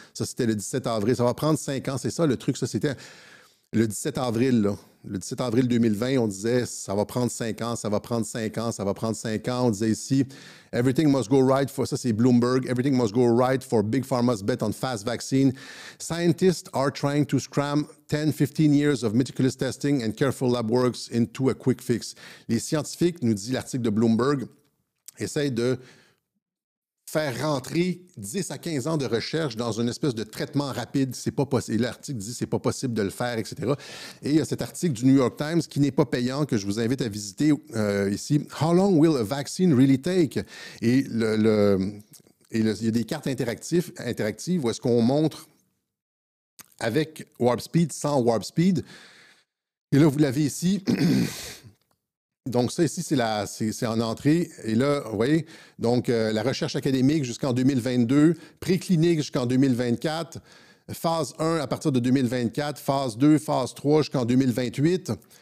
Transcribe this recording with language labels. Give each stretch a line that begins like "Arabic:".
French: Ça, c'était le 17 avril. Ça va prendre 5 ans. C'est ça, le truc. Ça, c'était le 17 avril, là. Le 17 avril 2020, on disait, ça va prendre 5 ans, ça va prendre 5 ans, ça va prendre 5 ans. On disait ici,
English: everything must go right for,
French: ça c'est Bloomberg,
English: everything must go right for big pharma's bet on fast vaccine. Scientists are trying to scram 10-15 years of meticulous testing and careful lab works into a quick fix.
French: Les scientifiques, nous dit l'article de Bloomberg, essayent de faire rentrer 10 à 15 ans de recherche dans une espèce de traitement rapide. C'est pas possible. L'article dit que c'est pas possible de le faire, etc. Et il y a cet article du New York Times qui n'est pas payant, que je vous invite à visiter ici.
English: How long will a vaccine really take?
French: Et il y a des cartes interactives où est-ce qu'on montre avec Warp Speed, sans Warp Speed. Et là, vous l'avez ici. Donc, ça ici, c'est en entrée. Et là, vous voyez, donc la recherche académique jusqu'en 2022, préclinique jusqu'en 2024, phase 1 à partir de 2024, phase 2, phase 3 jusqu'en 2028.